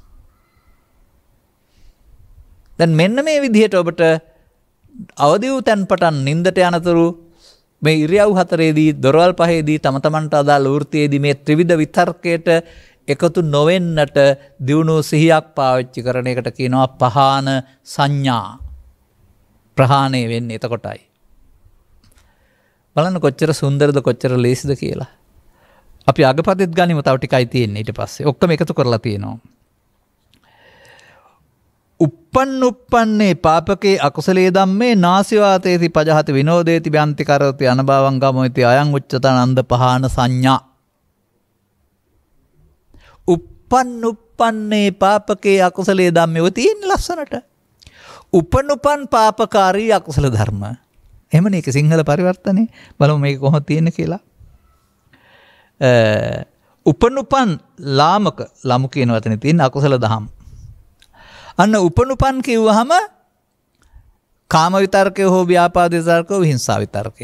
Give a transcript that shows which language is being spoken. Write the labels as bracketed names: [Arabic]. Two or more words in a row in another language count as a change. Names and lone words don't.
[Sinhala] දැන් මෙන්න මේ විදිහට ඔබට අවදි වූ තැන් පටන් නින්දට යනතුරු මේ ඉරියව් හතරේදී දොරවල් පහේදී තම තමන්ට අදාළ වෘත්තියේදී මේ ත්‍රිවිධ විතර්කයට එකතු නොවෙන්නට දියුණු සිහියක් පාවිච්චි කරන එකට කියනවා [Pali] පහාන සංඥා. [Sinhala] ප්‍රහාණය වෙන්නේ එතකොටයි. බලන්න කොච්චර සුන්දරද කොච්චර ලේසිද කියලා. අපි අගපතෙත් ගනිමු තව ටිකයි තියෙන්නේ ඊට පස්සේ. ඔක්කොම එකතු කරලා තියෙනවා. [Pali] uppන්නේ පාපකේ අකුසලේ ධම්මේ නාසිවාතේති පජහති විනෝදේති බ්‍යන්ති කරෝති අනභවං ගමෝති අයං උච්චතනන්ද පහාන සංඥා. uppන්නේ පාපකේ අකුසලේ ධම්මේ [Sinhala] ඔය තියෙන ලස්සනට. උපනුපන් පාපකාරී අකුසල ධර්ම. එහෙමනේ ඒක සිංහල පරිවර්තනේ. බලමු මේක කොහොමද තියෙන්නේ කියලා. උපනුපන් ලාමක ලමු කියන වචනේ තියෙන අකුසල දහම්. අන්න උපනුපන් කිව්වහම කාම විතර්කය හෝ ව්‍යාපාද විතර්කය හෝ හිංසා විතර්කය.